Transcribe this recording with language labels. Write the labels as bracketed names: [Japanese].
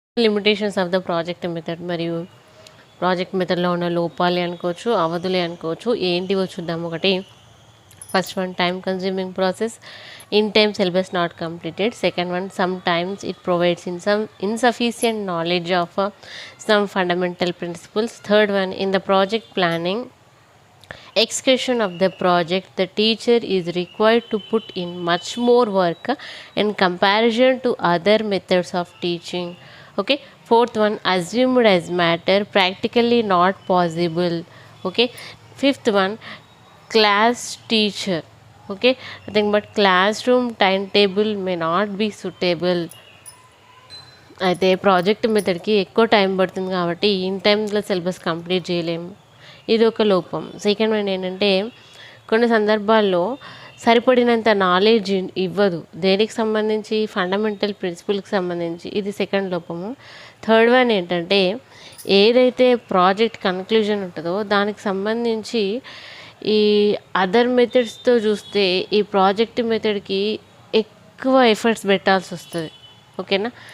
[English] limitations of the project method [Telugu] మరియు project మెథడ్లో ఉన్న లోపాలే అనుకోవచ్చు, అవధులే అనుకోవచ్చు. ఏంటివో చూద్దాం. [English] ఒకటి, first one, time consuming process, in time syllabus not completed. Second one, sometimes it provides insufficient knowledge of some fundamental principles. Third one, in the project planning execution of the project, the teacher is required to put in much more work in comparison to other methods of teaching. Okay, fourth one, assumed as matter, practically not possible. Okay, fifth one, class teacher. Okay, nothing but classroom timetable may not be suitable. [Telugu] అయితే project మెథడ్కి ఎక్కువ time పడుతుంది కాబట్టి in టైంలో syllabus complete చేయలేము, ఇది ఒక లోపం. Second one ఏంటంటే కొన్ని సందర్భాల్లో సరిపడినంత నాలెడ్జ్ ఇవ్వదు. దేనికి సంబంధించి? ఫండమెంటల్ ప్రిన్సిపల్కి సంబంధించి, ఇది సెకండ్ లోపము. థర్డ్ వన్ ఏంటంటే ఏదైతే ప్రాజెక్ట్ కన్క్లూజన్ ఉంటుందో దానికి సంబంధించి ఈ అదర్ మెథడ్స్తో చూస్తే ఈ ప్రాజెక్ట్ మెథడ్కి ఎక్కువ ఎఫర్ట్స్ పెట్టాల్సి వస్తుంది. ఓకేనా?